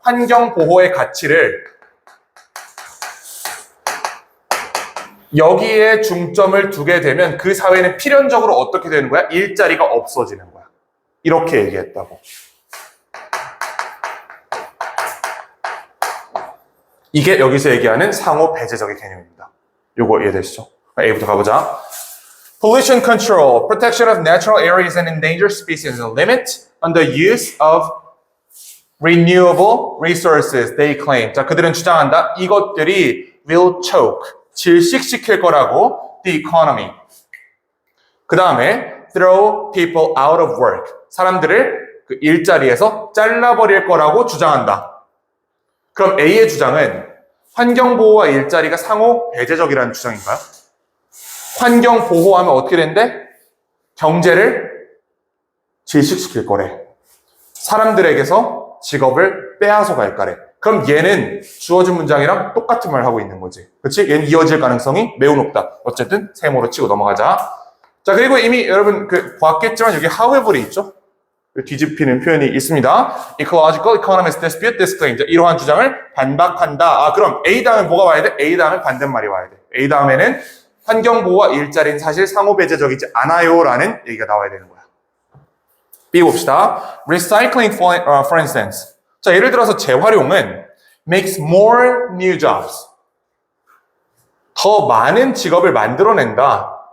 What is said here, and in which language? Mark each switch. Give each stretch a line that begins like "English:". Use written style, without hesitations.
Korean: 환경 보호의 가치를 여기에 중점을 두게 되면 그 사회는 필연적으로 어떻게 되는 거야? 일자리가 없어지는 거야. 이렇게 얘기했다고. 이게 여기서 얘기하는 상호 배제적인 개념입니다. 요거 이해되시죠? A부터 가보자.
English: Pollution control, protection of natural areas and endangered species, and limit on the use of renewable resources, they claim.
Korean: 자, 그들은 주장한다. 이것들이 will choke, 질식시킬 거라고, the economy. 그 다음에 throw people out of work. 사람들을 그 일자리에서 잘라버릴 거라고 주장한다. 그럼 A의 주장은 환경보호와 일자리가 상호 배제적이라는 주장인가요? 환경 보호하면 어떻게 된대? 경제를 질식시킬 거래. 사람들에게서 직업을 빼앗아 갈 거래. 그럼 얘는 주어진 문장이랑 똑같은 말 하고 있는 거지. 그렇지? 얘는 이어질 가능성이 매우 높다. 어쨌든 세모로 치고 넘어가자. 자, 그리고 이미 여러분 봤겠지만 여기 however이 있죠? 뒤집히는 표현이 있습니다.
English: Ecological economists dispute this claim.
Korean: 자, 이러한 주장을 반박한다. 그럼 A 다음에 뭐가 와야 돼? A 다음에 반대말이 와야 돼. A 다음에는 환경보호와 일자리는 사실 상호배제적이지 않아요 라는 얘기가 나와야 되는 거야. B 봅시다.
English: Recycling for instance.
Korean: 자, 예를 들어서 재활용은 makes more new jobs. 더 많은 직업을 만들어낸다.